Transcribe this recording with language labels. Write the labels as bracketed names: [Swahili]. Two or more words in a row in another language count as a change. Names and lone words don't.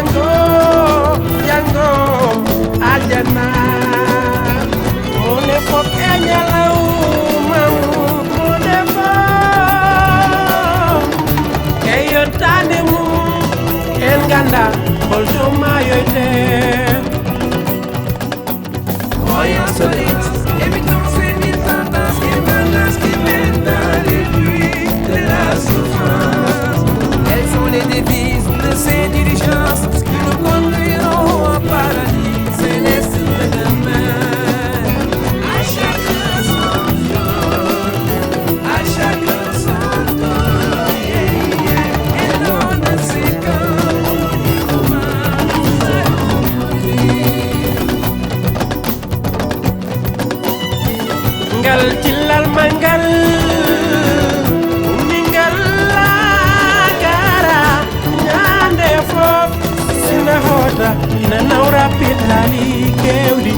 [Fula] aljanna mone fof e ñalawmam mone fof e yottade mum en ganda holto mayoyte [French] Solides, évitons ces mille tendances qui menacent, qui mènent dans les pluies de la souffrance. Elles sont les devises de ces dirigeances qui nous conduiront au paradis céleste de demain. À chacun son tour, à chacun son tour, [English] yeah, yeah. [French] Et l'on ne sait quand ni comment nous allons mourir. [Fula] ngal tillal mangal ningal lagara ñande fof sina hota ina nawra pitali kewdi